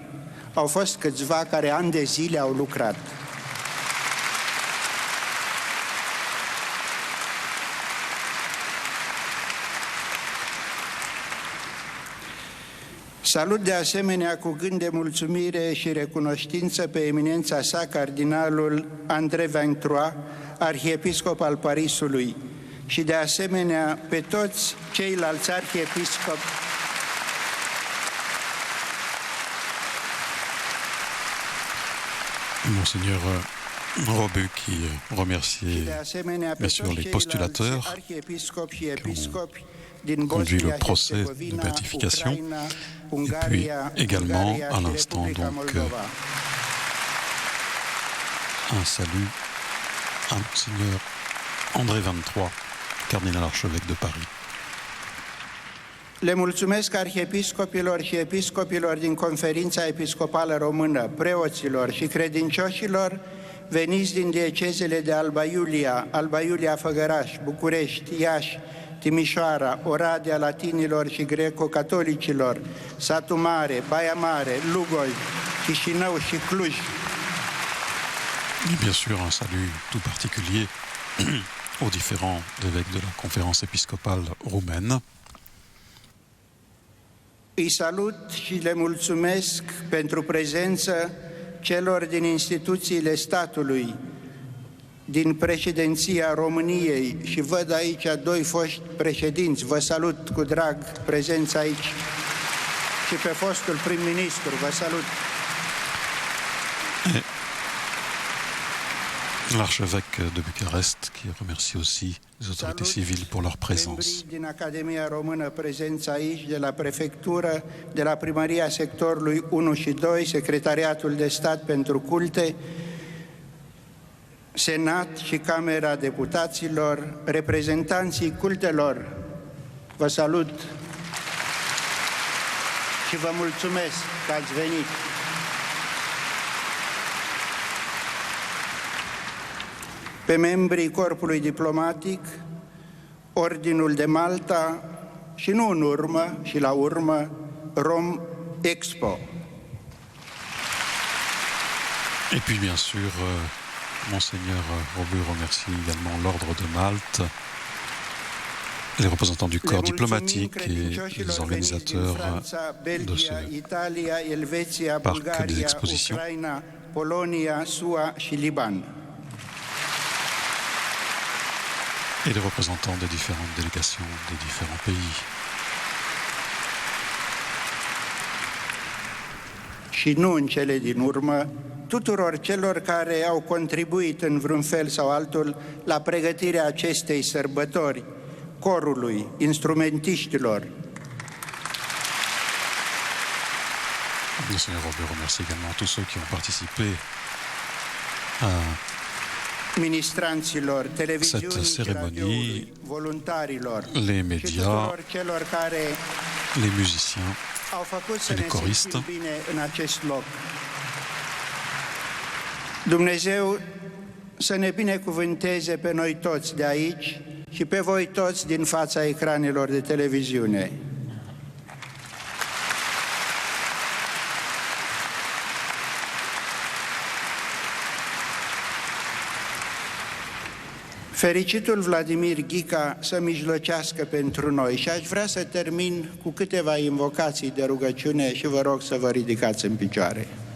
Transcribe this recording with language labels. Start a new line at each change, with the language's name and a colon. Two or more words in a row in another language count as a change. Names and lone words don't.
Romanian: Au fost câțiva care ani de zile au lucrat. Salut de asemenea cu gând de mulțumire și recunoștință pe eminența sa cardinalul André Vingtrois, arhiepiscop al Parisului, și de asemenea pe toți ceilalți arhiepiscopi
French: Monseigneur Robu qui remercie bien sûr les postulateurs qui ont conduit le procès de béatification et puis également à l'instant donc un salut à Monseigneur André Vingtrois, cardinal archevêque de Paris.
Romanian: Le mulțumesc arhiepiscopilor și episcopilor din Conferința Episcopală Română, preoților și credincioșilor veniți din diecezele de Alba Iulia Făgăraș, București, Iași, Timișoara, Oradea latinilor și greco-catolicilor, Satu Mare, Baia Mare, Lugoj, Chișinău și Cluj.
French: Et bien sûr un salut tout particulier aux différents évêques de la conférence épiscopale roumaine.
Romanian: Îi salut și le mulțumesc pentru prezență celor din instituțiile statului, din președinția României, și văd aici doi foști președinți. Vă salut cu drag prezența aici, și pe fostul prim-ministru, vă salut.
French: L'archevêque de Bucarest qui remercie aussi les autorités civiles pour leur présence.
Romanian: Din Academia Română prezența aici, de la prefectură, de la primăria sectorului 1 și 2, Secretariatul de Stat pentru Culte, Senat și Camera Deputaților, reprezentanții cultelor, vă salut și vă mulțumesc că ați venit. Pe membrii corpului diplomatic, Ordinul de Malta și nu în urmă, și la urmă, Rom Expo.
French: Et puis bien sûr, Monseigneur Robu remercie également l'Ordre de Malte, les représentants du corps diplomatique et les organisateurs de ce parc des expositions.
Romanian: Polonia, SUA și Liban.
French: Et les représentants des différentes délégations des différents pays.
Romanian: Și nu în cele din urmă, tuturor celor care au contribuit în vreun fel sau altul la pregătirea acestei sărbători, corului, instrumentiștilor.
French: Monseigneur Robu remercie également tous ceux qui ont participé à
Romanian: ministranților, televiziunii și radioului, voluntarilor și tuturor celor care
French: les musiciens,
Romanian: au făcut să
French: les
Romanian: ne
French: choristes.
Romanian: simțim bine în acest loc. Dumnezeu să ne binecuvânteze pe noi toți de aici și pe voi toți din fața ecranelor de televiziune. Fericitul Vladimir Ghica să mijlocească pentru noi și aș vrea să termin cu câteva invocații de rugăciune și vă rog să vă ridicați în picioare.